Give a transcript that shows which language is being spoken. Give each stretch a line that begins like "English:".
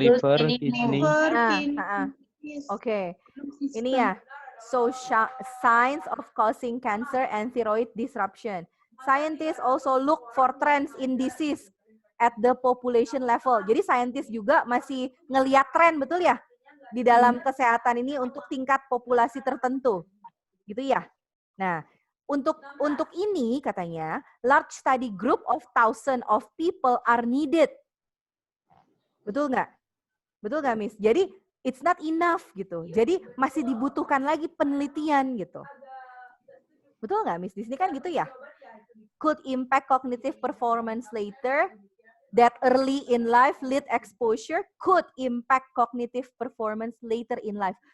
English: liver,
Indonesian: ini
English: kidney. Liver, Ah, kidney, ah, ah. Miss.
Indonesian: Oke. Ini Sistem. ya.
English: So, signs of causing cancer and thyroid disruption. Scientists also look for trends in disease at the population level.
Indonesian: Jadi scientist juga masih ngeliat tren, betul ya? Di dalam kesehatan ini untuk tingkat populasi tertentu. Gitu ya? Nah, untuk ini katanya,
English: large study group of thousands of people are needed.
Indonesian: Betul nggak? Betul nggak, Miss?
English: Jadi, it's not enough gitu.
Indonesian: Jadi, masih dibutuhkan lagi penelitian gitu. Betul nggak, Miss? Di sini kan gitu ya?
English: Could impact cognitive performance later. That early in life lead exposure could impact cognitive performance later in life.